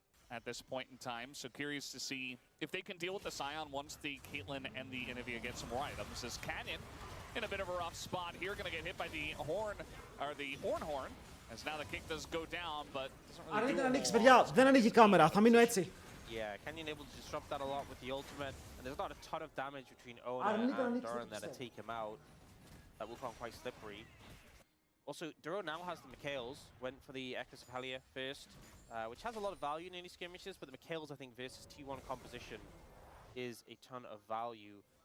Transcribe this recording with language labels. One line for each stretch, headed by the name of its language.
English: At this point in time, so curious to see if they can deal with the Sion once the Caitlyn and the Anivia get some more items. As Canyon in a bit of a rough spot here, gonna get hit by the horn, or the horn, as now the kick does go down, but doesn't really
Greek: Αρνείται να ανοίξει, παιδιά, δεν ανοίγει η κάμερα, θα μείνω έτσι.
English: Yeah, Canyon able to disrupt that a lot with the ultimate, and there's not a ton of damage between Oda and Duran that take him out. That will become quite slippery. Also, Duro now has the Mikhails, went for the Echoes of Helia first, which has a lot of value in any skirmishes, but the Mikhails, I think, versus T1 composition is a ton of value.